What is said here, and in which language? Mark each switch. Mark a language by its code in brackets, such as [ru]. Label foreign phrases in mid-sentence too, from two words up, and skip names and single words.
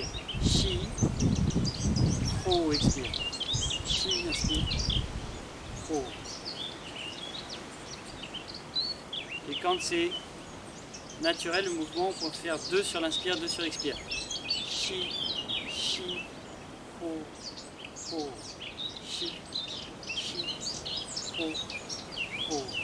[fr] Chi, ho, expire. Chi, inspire, ho. Et quand c'est naturel, le mouvement, on peut faire 2 sur l'inspire, 2 sur l'expire. Chi, chi, ho, ho. Chi, chi, ho, ho.